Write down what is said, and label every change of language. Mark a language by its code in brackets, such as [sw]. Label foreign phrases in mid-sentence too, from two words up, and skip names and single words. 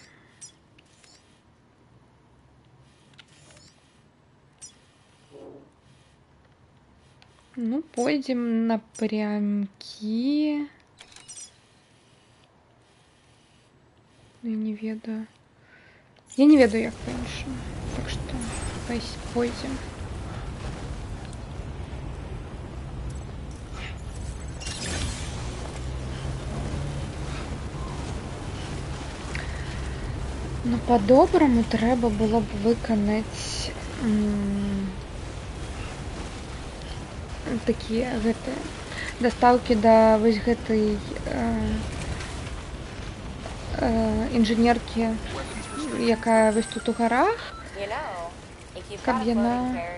[ru] Ну, пойдем напрямки. [be] Я не ведаю. Я не ведаю, як па-іншаму. Так што пойдем. Ну, по-доброму трэба было б выканаць такія гэтыя дастаўкі да вось гэтай інжынеркі, якая вось тут у гарах, каб яна...